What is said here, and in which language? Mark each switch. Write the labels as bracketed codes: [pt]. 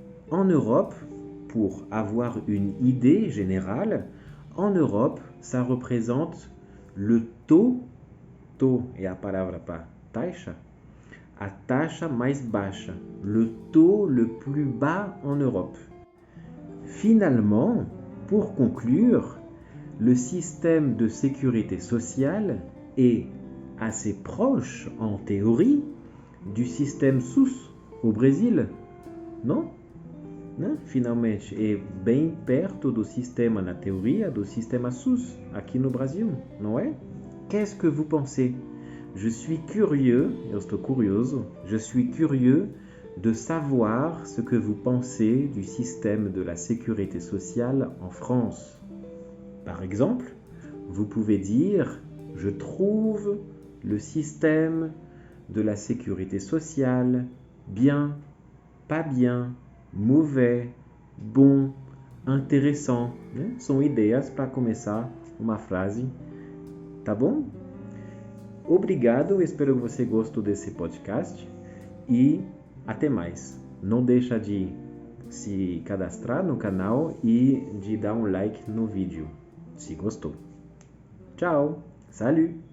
[fr] En Europe, pour avoir une idée générale, en Europe, ça représente le taux [pt] é a palavra para taxa, a taxa mais baixa, [fr] le taux le plus bas en Europe. Finalement, pour conclure, le système de sécurité sociale est assez proche, en théorie, du système SUS au Brésil, non? [pt] Finalmente, é bem perto do sistema, na teoria, do sistema SUS, aqui no Brasil, não é? [fr] Qu'est-ce que vous pensez? Je suis curieux, [pt] eu estou curioso, [fr] je suis curieux de savoir ce que vous pensez du système de la sécurité sociale en France. Par exemple, vous pouvez dire « Je trouve le système de la sécurité sociale bien, pas bien, mauvais, bom, intéressant. [pt] São ideias para começar uma frase, tá bom? Obrigado, espero que você gostou desse podcast e até mais. Não deixa de se cadastrar no canal e de dar um like no vídeo, se gostou. Tchau, salut!